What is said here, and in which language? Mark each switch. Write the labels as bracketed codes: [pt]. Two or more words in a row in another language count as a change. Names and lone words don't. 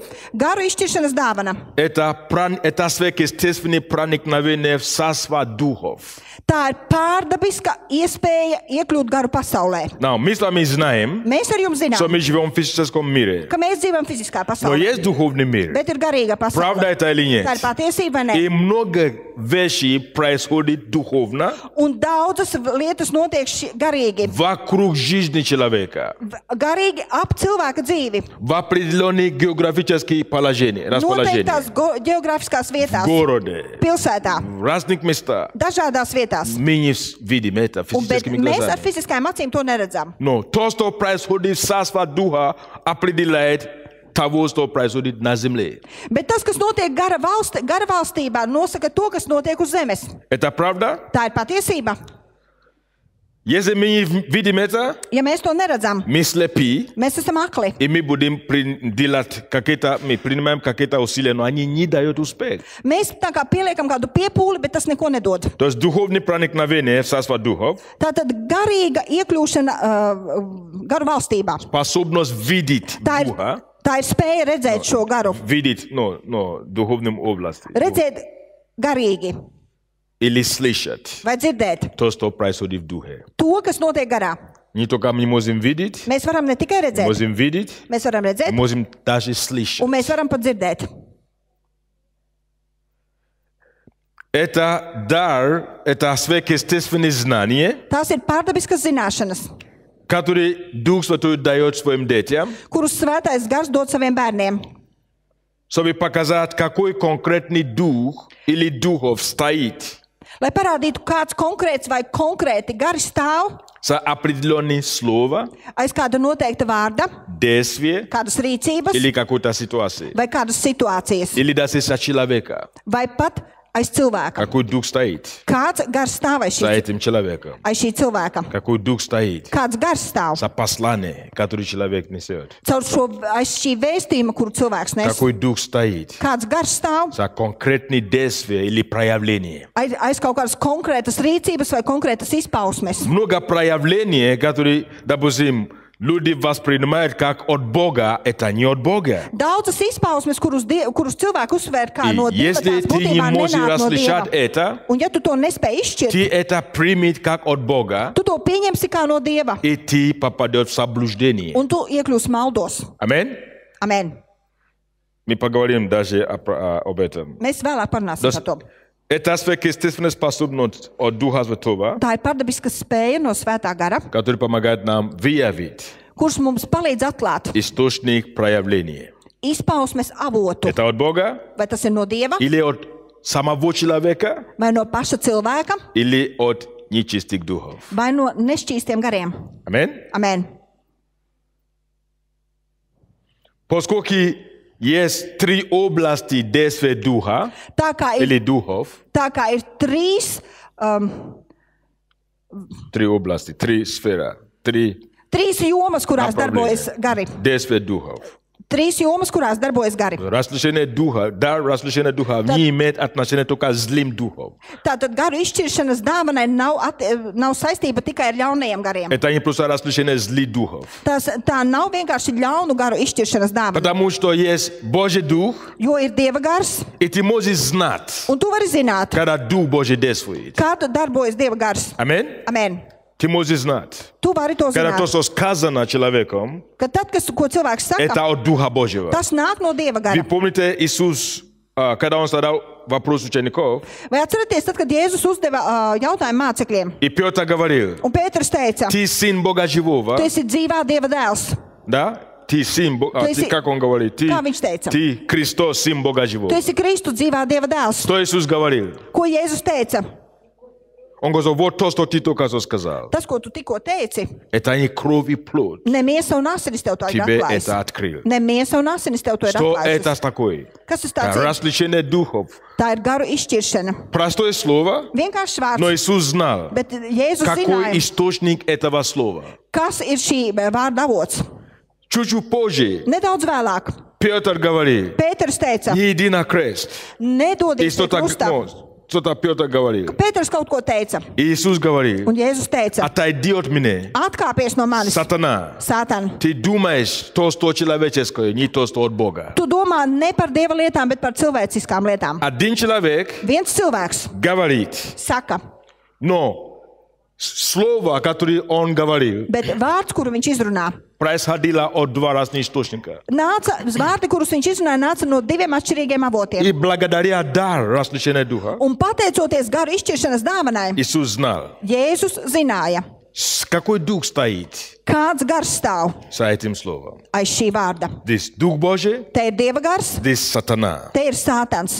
[lv] Garu izšķiršanas dāvana. [ru] Это сверхъестественное проникновение в царство духов. [lv] Tā ir pārdabiska iespēja iekļūt garu pasaulē. [ru] Now, мы с вами знаем, [lv] Mēs ar jums [ru] что [lv] zinām, [ru] мы живем в физическом мире. [lv] ka mēs dzīvojam fiziskā [ru] Но [lv] pasaulē, [ru] есть духовный мир. [lv] bet ir garīga [ru] Правда [lv] pasaule. [ru] это или нет? [lv] Tā ir patiesība, vai ne? [ru] И много вещей происходит духовно [lv] Un daudzas lietas notiek garīgi. [ru] вокруг жизни человека. [lv] Garīgi ap cilvēka dzīvi. [ru] В определенных географических расположениях. [lv] Noteiktās geogrāfiskās [ru] В [lv] vietās, [ru] городе, [lv] pilsētā, [ru] в разных местах. [lv] dažādās vietās. [ru] Мы не видим это [lv] Bet [ru] физическими [lv] mēs ar [ru] глазами. [lv] fiziskajām acīm to neredzam. [ru] Но то, что происходит в царстве духа, определяет того, что происходит на земле. [lv] Bet tas, kas notiek gara valstībā, nosaka to, kas notiek uz zemes. [ru] Это правда? [lv] Tā ir patiesība. [ru] Если мы не видим это, [lv] Ja mēs to neredzam, [ru] мы слепы, [lv] mēs esam akli. [ru] и мы будем мы принимаем какие-то усилия, но они не дают успех. [lv] Mēs tā kā pieliekam kādu piepūli, bet tas neko nedod. [ru] То есть духовное проникновение в царство духов, [lv] Tātad garīga iekļūšana garu valstībā. [ru] способность видеть [lv] Tā ir, [ru] духа, [lv] tā ir spēja redzēt šo garu. [ru] видеть, духовном области, [lv] Redzēt garīgi [ru] или слышать [lv] vai dzirdēt [ru] то, что происходит в духе. [lv] to, kas notiek garā. [ru] Не только мы можем видеть, [lv] Mēs varam ne tikai redzēt, [ru] можем видеть, [lv] mēs varam redzēt, [ru] можем даже слышать. [lv] un mēs varam pat dzirdēt. [ru] Это дар, это сверхъестественное знание, [lv] Tās ir pārdabiskas zināšanas, [ru] который Дух Святой дает своим детям, [lv] kurus svētais gars dod saviem bērniem. [ru] чтобы показать, какой конкретный дух или духов стоит [lv] Lai parādītu, kāds konkrēts vai konkrēti gari stāv [ru] за определенное слово, [lv] aiz kāda noteikta vārda, [ru] действие [lv] kādas rīcības [ru] или какой-то ситуации, [lv] vai kādas situācijas, [ru] или даже за человека, [lv] vai pat aiz cilvēka. [ru] какой дух стоит [lv] Kāds gars stāv [ru] за этим человеком, [lv] aiz šī cilvēka? [ru] какой дух стоит [lv] Kāds gars stāv [ru] за послание, которое человек несет, [lv] caur aiz šī vēstījuma, kuru cilvēks nes? [ru] какой дух стоит [lv] Kāds gars stāv [ru] за конкретные действия или проявления. [lv] aiz kaut kādas konkrētas rīcības vai konkrētas izpausmes? [ru] Много проявлений, которые, допустим, люди воспринимают как от Бога, это не от Бога. [lv] Daudzas izpausmes, kurus cilvēki uzsver kā no [ru] И [lv] Dieva, [ru] если [lv] tās [ru] ты не [lv] būtībā [ru] можешь [lv] nenāk no [ru] различать [lv] Dieva. [ru] это, [lv] Un ja tu to nespēj izšķirt, [ru] ты это примешь как от Бога, [lv] tu to pieņemsi kā no Dieva, [ru] и ты попадешь в заблуждение. [lv] un tu iekļūsi maldos. [ru] Аминь? [lv] Amen. [ru] Мы поговорим даже об этом. [lv] Mēs vēlāk parunāsim par to. [ru] Это сверхъестественная способность от Духа Святого, [lv] Tā ir pārdabiska spēja no Svētā gara, [ru] который помогает нам выявить [lv] kurš mums palīdz atklāt [ru] источник проявления. [lv] izpausmes avotu. [ru] Это от Бога [lv] Vai tas ir no Dieva, [ru] или от самого человека, [lv] vai no paša cilvēka, [ru] или от нечистых духов. [lv] vai no nešķīstiem gariem. [ru] Аминь? [lv] Amen. [ru] Поскольку есть три области действия Духа [lv] Tā kā [ru] или [lv] ir, [ru] духов, [lv] ir trīs [ru] три области, три сферы, [lv] jomas, kurās [ru] Направление. [lv] darbojas gari. [ru] действия духов. [lv] Trīs jomas, kurās darbojas gari. [ru] Расслышание духа, дар расслышания духа не имеет отношения только к злым духам. [lv] Tātad garu izšķiršanas dāvanai nav saistība tikai ar ļaunajiem gariem. [ru] Это не просто расслышание злых духов. [lv] Tā nav vienkārši ļaunu garu izšķiršanas dāvana, [ru] Потому что есть Божий Дух, [lv] jo ir Dieva gars, [ru] и ты можешь знать, [lv] un tu vari zināt, [ru] когда Дух Божий действует. [lv] kā darbojas Dieva gars. [ru] Аминь? [lv] Amen. [ru] Ты можешь знать. [lv] Tu vari to [ru] Когда то, [lv] zināt, [ru] что сказано человеком, [lv] ka tad, ko cilvēks saka, [ru] это от Духа Божьего. [lv] tas nāk no Dieva [ru] Вы [lv] gara. [ru] помните, Иисус, когда Он задал вопрос учеников, [lv] Vai atceraties, tad, kad Jēzus uzdeva jautājumu mācekļiem, [ru] и Петр говорил, [lv] un Pēters teica, [ru] ты сын Бога живого, [lv] tu esi dzīvā Dieva dēls. [ru] да? Ты сын Бога, То есть- как он говорит? [lv] Kā viņš teica? [ru] Ты Христос, сын Бога [lv] Tu [ru] живого. [lv] esi Kristu dzīvā Dieva dēls. [ru] Что Иисус говорил? [lv] Ko Jēzus teica? [ru] Он говорит, вот то, что ты только что сказал. [lv] Tas, ko tu tikko teici, [ru] Это не кровь и плоть. [lv] ne miesa un asinis tev to ir [ru] Тебе [lv] atklājis. [ru] это открыл. [lv] Ne miesa un asinis tev to ir [ru] Что [lv] atklājis. [ru] это такое? [lv] Kas tas tāds ir? [ru] Различение духов. [lv] Tā ir garu izšķiršana. [ru] Простое слово, [lv] Vienkārši [ru] но [lv] vārds, [ru] Иисус знал, [lv] bet Jēzus [ru] какой [lv] zināja, [ru] источник этого слова. [lv] kas ir šī vārda avots. [ru] Чуть-чуть позже [lv] Nedaudz vēlāk [ru] Петр говорит, [lv] Pēters teica, [ru] не иди на крест. И [lv] nedodies pie krusta. [ru] что-то Петр говорил. [lv] Pēters kaut ko teica, [ru] И Иисус говорит, [lv] un Jēzus teica, [ru] отойди от меня, [lv] atkāpies no manis, [ru] сатана. [lv] Sātan. [ru] Ты думаешь то, что человеческое, не то, что от Бога. [lv] Tu domā ne par dieva lietām, bet par cilvēciskām lietām. [ru] Один человек [lv] Viens cilvēks [ru] говорит, [lv] saka, [ru] но слово, которое он говорил, [lv] bet vārds, kuru viņš izrunā, [ru] происходило от два разных источника. [lv] vārdi, kurus viņš izrunāja, nāca no diviem atšķirīgiem avotiem. [ru] И благодаря дар различения духа, [lv] Un pateicoties garu izšķiršanas dāvanai, [ru] Иисус знал, [lv] Jēzus zināja, [ru] какой дух стоит [lv] kāds gars stāv [ru] за этим словом. [lv] aiz šī vārda. [ru] Здесь Дух Божий, [lv] Te ir dieva gars, [ru] здесь сатана. [lv] te ir Sātans.